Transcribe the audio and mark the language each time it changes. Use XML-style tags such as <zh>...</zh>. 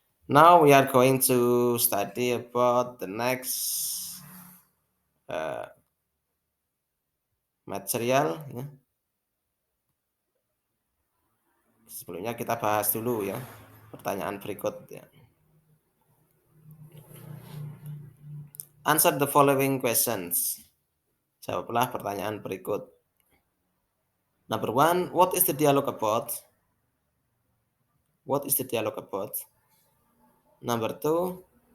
<en>Now we are going to study about the next uh, material. Ya.</en> <id>Sebelumnya kita bahas dulu ya pertanyaan berikut. Ya.</id> <en>Answer the following questions.</en> <id>Jawablah pertanyaan berikut.</id> <en>Number one, what is the dialogue about? What is the dialogue about? Number two,</en>